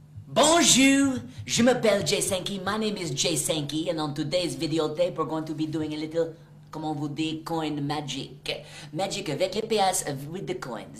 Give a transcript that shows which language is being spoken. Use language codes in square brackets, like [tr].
[fr] Bonjour, je m'appelle Sankey. [en] My name is Sankey, and on today's videotape, we're going to be doing a little, [fr] comment vous dit, [en] coin magic. [fr] Magic avec les pièces [en] with the coins.